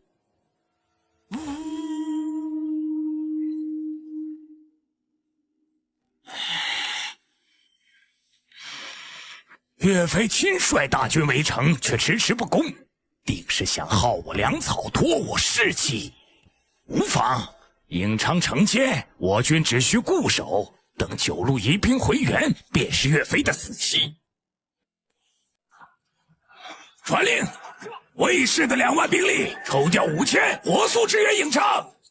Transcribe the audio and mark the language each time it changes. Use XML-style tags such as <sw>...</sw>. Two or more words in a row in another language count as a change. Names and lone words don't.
<zh>岳飛親率大軍圍城，卻遲遲不攻，定是想耗我糧草，拖我士氣。無妨，颍昌城前，我軍只需固守，等9路移兵回援，便是岳飛的死期。傳令，衛士的2萬兵力抽調5000，火速支援颍昌。</zh>